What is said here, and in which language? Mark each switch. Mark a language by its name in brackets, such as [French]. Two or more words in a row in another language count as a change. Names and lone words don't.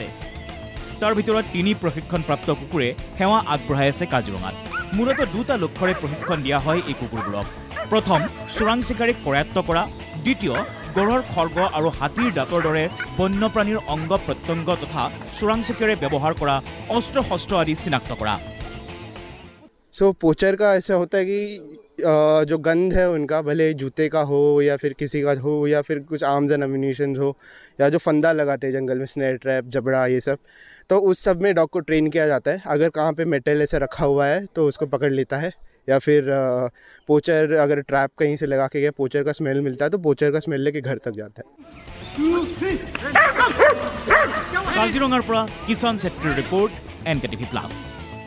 [Assamese] তাৰ ভিতৰত 3 প্ৰশিক্ষণপ্ৰাপ্ত কুকুৰে সেৱা আগবঢ়াই আছে কাজিৰঙাত। মূলতঃ 2টা লক্ষ্যৰে প্ৰশিক্ষণ দিয়া হয় এই কুকুৰবোৰক। প্ৰথম, চোৰাং চিকাৰীক কৰায়ত্ব কৰা। দ্বিতীয়, গড়ৰ খৰ্গ আৰু হাতীৰ দাঁতৰ দৰে বন্যপ্ৰাণীৰ অংগ প্ৰত্যংগ তথা চোৰাং চিকাৰীয়ে ব্যৱহাৰ কৰা অস্ত্ৰ শস্ত্ৰ আদি চিনাক্ত কৰা। [Hindi] पोचर का ऐसा होता है कि जो गंध है उनका, भले जूते का हो या फिर किसी का हो या फिर कुछ [English] arms and ammunition [Hindi] हो, या जो फंदा लगाते हैं जंगल में, [English] snare trap, [Hindi] जबड़ा, ये सब, तो उस सब में डॉग को ट्रेन किया जाता है। अगर कहाँ पे मेटल ऐसे रखा हुआ है तो उसको पकड़ लेता है, या फिर पोचर अगर ट्रैप कहीं से लगा के गया, पोचर का स्मेल मिलता है तो पोचर का स्मेल लेके घर तक जाता है। [Assamese] কাজিৰঙাৰ পৰা কিষাণ ছেত্ৰীৰ ৰিপৰ্ট, NKTV+।